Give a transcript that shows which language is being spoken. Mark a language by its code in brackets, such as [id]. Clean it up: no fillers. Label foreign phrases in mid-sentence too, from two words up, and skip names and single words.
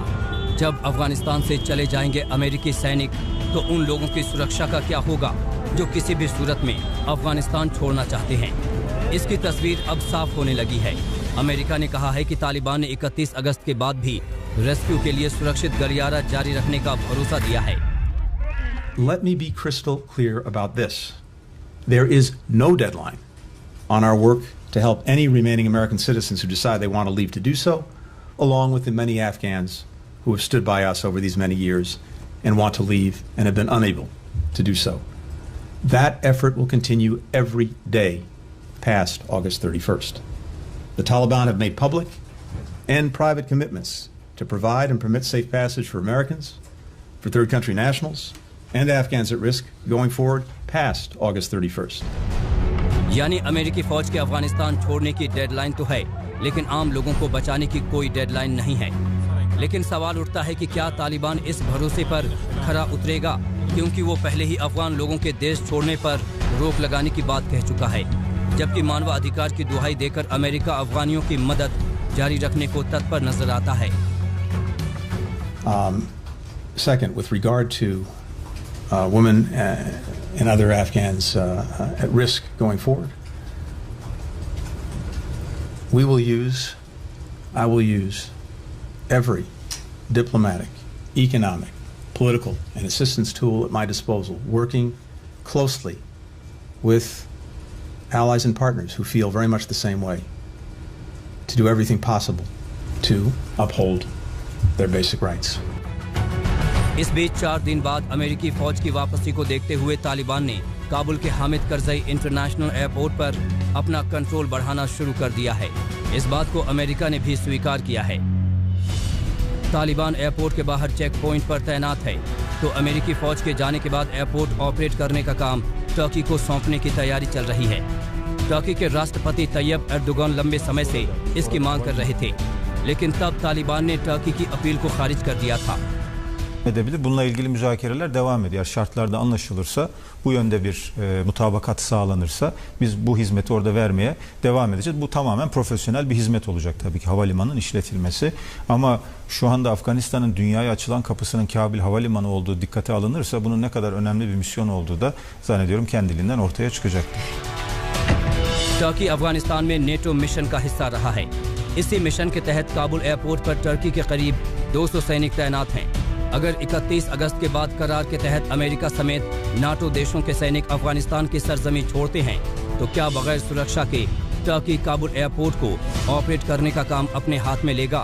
[hi] जब अफगानिस्तान से चले जाएंगे अमेरिकी सैनिक तो उन लोगों की सुरक्षा का क्या होगा जो किसी भी सूरत में अफगानिस्तान छोड़ना चाहते हैं। इसकी तस्वीर अब साफ होने लगी है। अमेरिका ने कहा है कि तालिबान ने 31 अगस्त के बाद भी रेस्क्यू के लिए सुरक्षित गलियारा जारी रखने का भरोसा दिया है। [en] Let me be crystal clear about this. There is no deadline on our work to help any remaining American citizens who decide they want to leave to do so, along with the many Afghans who have stood by us over these many years and want to leave and have been unable to do so. That effort will continue every day past August 31st. The Taliban have made public and private commitments to provide and permit safe passage for Americans, for third country nationals, and Afghans at risk going forward past August 31st. [hi] यानी अमेरिकी फौज के अफगानिस्तान छोड़ने की डेडलाइन तो है, लेकिन आम लोगों को बचाने की कोई डेडलाइन नहीं है। लेकिन सवाल उठता है कि क्या तालिबान इस भरोसे पर खरा उतरेगा, क्योंकि वो पहले ही अफगान लोगों के देश छोड़ने पर रोक लगाने की बात कह चुका है, जबकि मानवाधिकार की दुहाई देकर अमेरिका अफगानियों की मदद जारी रखने को तत्पर नजर आता है। [en] Second, with regard to women and other Afghans at risk going forward, I will use every diplomatic, economic, political, and assistance tool at my disposal, working closely with allies and partners who feel very much the same way, to do everything possible to uphold their basic rights. [hi] इस बीच 4 दिन बाद अमेरिकी फौज की वापसी को देखते हुए तालिबान ने काबुल के हामिद करजई इंटरनेशनल एयरपोर्ट पर अपना कंट्रोल बढ़ाना शुरू कर दिया है। इस बात को अमेरिका ने भी स्वीकार किया है। तालिबान एयरपोर्ट के बाहर [en] check point [hi] पर तैनात है, तो अमेरिकी फौज के जाने के बाद एयरपोर्ट ऑपरेट करने का काम टर्की को सौंपने की तैयारी चल रही है। टर्की के राष्ट्रपति तैयब एर्दोगान लंबे समय से इसकी मांग कर रहे थे, लेकिन तब तालिबान ने टर्की की अपील को खारिज कर दिया था। [tr] edebilir. Bununla ilgili müzakereler devam ediyor. Şartlarda anlaşılırsa, bu yönde bir mutabakat sağlanırsa biz bu hizmeti orada vermeye devam edeceğiz. Bu tamamen profesyonel bir hizmet olacak tabii ki, havalimanının işletilmesi. Ama şu anda Afganistan'ın dünyaya açılan kapısının Kabil Havalimanı olduğu dikkate alınırsa bunun ne kadar önemli bir misyon olduğu da zannediyorum kendiliğinden ortaya çıkacaktır. [hi] टर्की अफगानिस्तान में नेटो मिशन का हिस्सा रहा है। इसी मिशन के तहत काबुल एयरपोर्ट पर टर्की के करीब 200 सैनिक तैनात हैं। अगर 31 अगस्त के बाद करार के तहत अमेरिका समेत नाटो देशों के सैनिक अफगानिस्तान की सरजमी छोड़ते हैं, तो क्या बगैर सुरक्षा के टर्की काबुल एयरपोर्ट को ऑपरेट करने का काम अपने हाथ में लेगा?